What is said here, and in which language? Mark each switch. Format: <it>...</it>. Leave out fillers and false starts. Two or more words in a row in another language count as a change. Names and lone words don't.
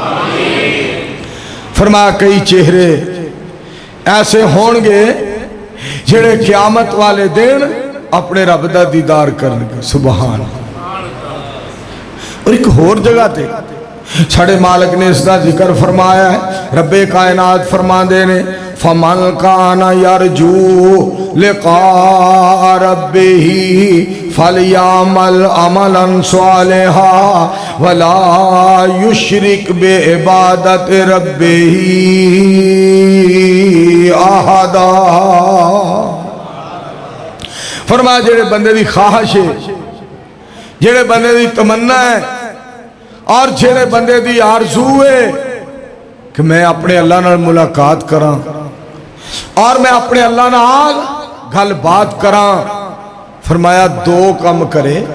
<pa>ਫ਼ਰਮਾਇਆ ਕਈ ਚਿਹਰੇ ਐਸੇ ਹੋਣਗੇ ਜੇੜ੍ਹੇ ਕ਼ਿਆਮਤ ਵਾਲੇ ਦਿਨ ਅਪਣੇ ਰੱਬ ਦਾ ਦੀਦਾਰ ਕਰਨਗੇ। सुभान। ਔਰ ਇੱਕ ਹੋਰ ਜਗ੍ਹਾ ਤੇ ਸਾਡੇ ਮਾਲਿਕ ਨੇ ਇਸਕਾ ਜ਼ਿਕਰ ਫ਼ਰਮਾਇਆ ਹੈ। ਰੱਬੇ ਕਾਇਨਾਤ ਫ਼ਰਮਾਤੇ ਨੇ</pa> <ar>فمن كان يرجو لقاء ربه فليعمل عملا صالحا ولا يشرك بعبادة ربه أحدا.</ar> <pa>ਫ਼ਰਮਾਇਆ ਜੇੜ੍ਹੇ ਬੰਦੇ ਦੀ ਖ਼ਾਹਿਸ਼ ਹੈ, ਜੇੜ੍ਹੇ ਬੰਦੇ ਦੀ ਤਮੰਨਾ ਹੈ ਔਰ ਜੇੜ੍ਹੇ ਬੰਦੇ ਦੀ ਆਰਜ਼ੂ ਹੈ ਕਿ ਮੈਂ ਅਪਣੇ ਅੱਲ੍ਹਾ ਨਾਲ ਮੁਲਾਕਾਤ ਕਰਾਂ ਔਰ ਮੈਂ ਅਪਣੇ ਅੱਲ੍ਹਾ ਨਾਲ ਗੱਲ ਬਾਤ ਕਰਾਂ, ਫ਼ਰਮਾਇਆ ਦੋ ਕੰਮ ਕਰੇ।</pa>